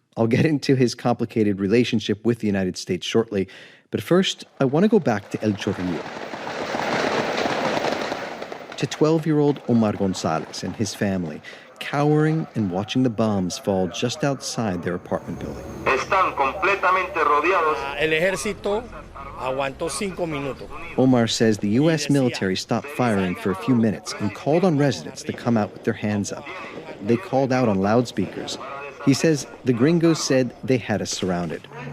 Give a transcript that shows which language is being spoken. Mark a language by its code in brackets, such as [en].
[en] I'll get into his complicated relationship with the United States shortly, but first, I want to go back to El Chorrillo, to 12-year-old Omar Gonzalez and his family, cowering and watching the bombs fall just outside their apartment building. [es] Están completamente rodeados. El ejército aguantó 5 minutos. [en] Omar says the U.S. military stopped firing for a few minutes and called on residents to come out with their hands up. They called out on loudspeakers. He says the gringos said they had us surrounded.